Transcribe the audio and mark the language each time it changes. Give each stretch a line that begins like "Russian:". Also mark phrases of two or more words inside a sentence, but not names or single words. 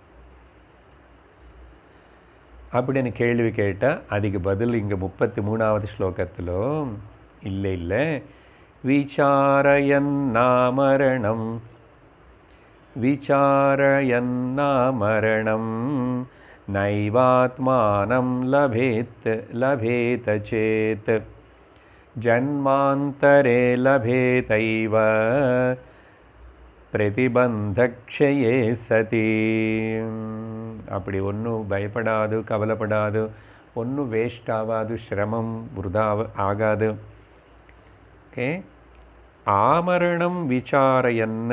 Tamil: அப்படின்னு கேள்வி கேட்டால் அதுக்கு பதில் இங்கே 33வது ஸ்லோகத்தில் இல்லை,
Sanskrit: विचारयन्ना मरणं नैवात्मानं लभेत चेत् जन्मान्तरे लभेतैव प्रतिबन्धक्षये सति.
Tamil: அப்படி ஒன்றும் பயப்படாது, கவலைப்படாது, ஒன்றும் வேஸ்ட் ஆகாது, சிரமம் விருதா ஆகாது. ஓகே, ஆமரணம் விசாரையன்னு.